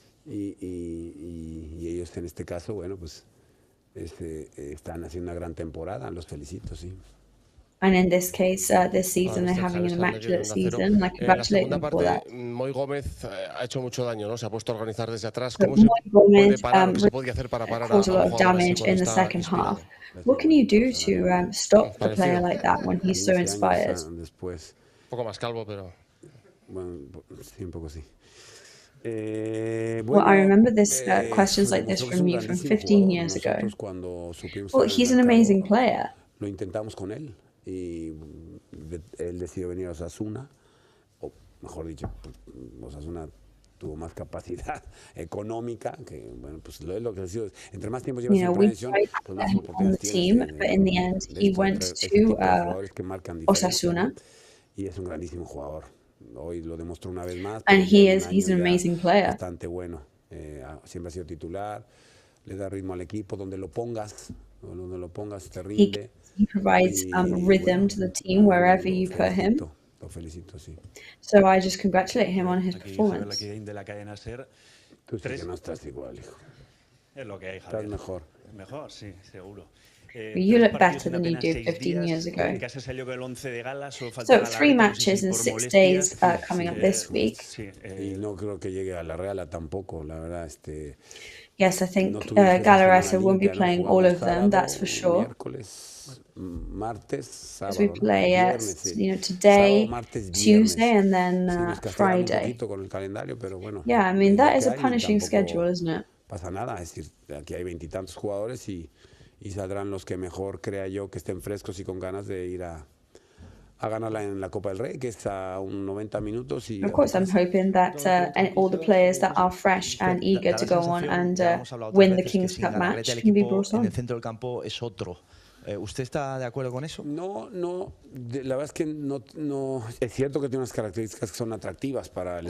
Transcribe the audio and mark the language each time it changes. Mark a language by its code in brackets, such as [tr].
[es] Y ellos en este caso, bueno, pues están haciendo una gran temporada, los felicito, sí. [en] And in this case, this season they're having an immaculate season. I congratulate them for that. [es] Moy Gómez ha hecho mucho daño, ¿no? Se ha puesto a organizar desde atrás. ¿Cómo se puede parar? ¿Qué se podía hacer para parar [en] caused a lot of damage in the second half. What can you do to stop a player like that when he's so inspired? [es] Un poco más calvo, pero... Bueno, sí, un poco sí. [en] Well, I remember questions like this from you from 15 years ago. Well, he's an amazing player. [es] Lo intentamos con él y él decidió venir a Osasuna, o mejor dicho, Osasuna tuvo más capacidad económica, que bueno, pues lo que decidió, entre más tiempo llevas en prevención, pues más oportunidades tienes. [en] But in the end, he went to Osasuna. [es] Y es un grandísimo jugador. Hoy lo demostró una vez más. [en] And he's an amazing player. [es] Bastante bueno. Siempre ha sido titular, le da ritmo al equipo, donde lo pongas te rinde. [en] He provides rhythm to the team wherever you put him. [es] Lo felicito, sí. [en] So I just congratulate him on his performance. [es] De la cadena SER. Tú sí que no estás igual, hijo. Es lo que hay, Javier. Estás mejor. Mejor, sí, seguro. [en] You look better than you did 15 years ago. So 3 matches in 6 days coming up this week. [es] Y no creo que llegue a la Real tampoco, la verdad. [en] Yes, I think Galarreta won't be playing all of them, that's for sure. [es] Martes, sábado, [en] as we play today, Tuesday, and then Friday. Yeah, I mean, that is a punishing schedule, isn't it? [es] Pasa nada, es decir, aquí hay 20 y tantos jugadores y saldrán los que mejor crea yo que estén frescos y con ganas de ir a ganarla en la Copa del Rey, que es a 90 minutos. Y [en] of course, I'm hoping that all the players that are fresh and eager to go on and win the King's Cup match can be brought on. [es] El centro del campo es otro. ¿Usted está de acuerdo con eso? No, la verdad es que no. Es cierto que tiene unas características que son atractivas para el